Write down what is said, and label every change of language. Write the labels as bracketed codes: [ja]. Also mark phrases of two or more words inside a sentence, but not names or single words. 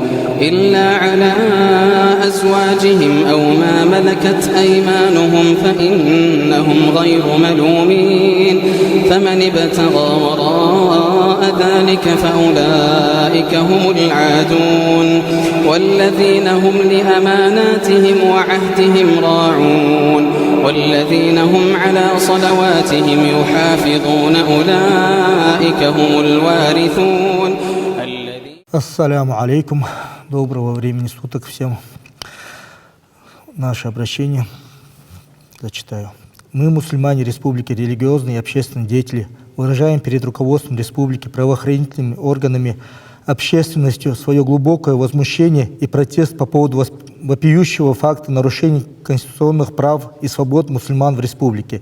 [ar] إلا على أزواجهم أو ما ملكت أيمانهم فإنهم غير ملومين فمن ابتغى وراء ذلك فأولئك هم العادون والذين هم لأماناتهم وعهدهم راعون والذين هم على صلواتهم يحافظون أولئك هم الوارثون. السلام عليكم. [ru] Доброго времени суток всем. Наше обращение зачитаю. Мы, мусульмане республики, религиозные и общественные деятели, выражаем перед руководством республики, правоохранительными органами, общественностью свое глубокое возмущение и протест по поводу вопиющего факта нарушений конституционных прав и свобод мусульман в республике.